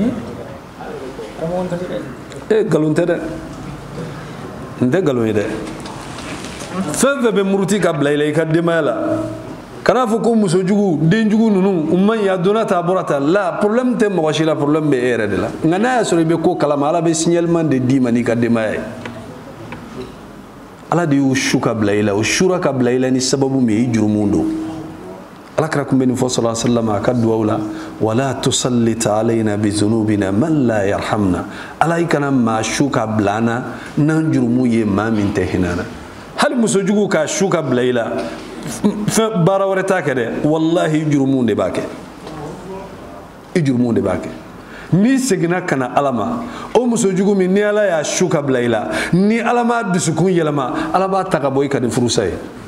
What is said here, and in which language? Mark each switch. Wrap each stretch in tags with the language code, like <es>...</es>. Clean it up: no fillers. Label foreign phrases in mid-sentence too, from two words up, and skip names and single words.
<bm>nkalon tɛ dɛ n tɛ nkalon ye dɛ fɛn fɛn bɛ muruti ka bila i la i ka denbaya la kana fɔ ko musojugu denjugu ninnu u man ɲi a donna ta a bɔra ta la problème tɛ mɔgɔ si la problème bɛ e yɛrɛ de la nka n'a y'a sɔrɔ i bɛ ko kalama ala bɛ signalement de d'i ma n'i ka denbaya ye ala de y'u su ka bila i la o sura ka bila i la ni sababu min ye i jurumun don ala kira kun bɛ nin fɔ</bm> <ar>صلى الله عليه</ar> <bm>wasallam a ka duwawu la</bm> <ar>ولا تسلط علينا بذنوبنا من لا يرحمنا</ar> <bm>ala i kana maa su ka bila an na n'an jurumu ye maa min tɛ hinɛ na hali musojugu ka su ka bila i la fɛn baara wɛrɛ t'a kɛ dɛ wallahi i jurumun de b'a kɛ i jurumun de b'a kɛ n'i seginna ka na ala ma o musojugu min ni ala y'a su ka bila i la ni ala m'a dusukun yɛlɛma ala b'a ta ka bɔ i ka ni furusa ye</bm>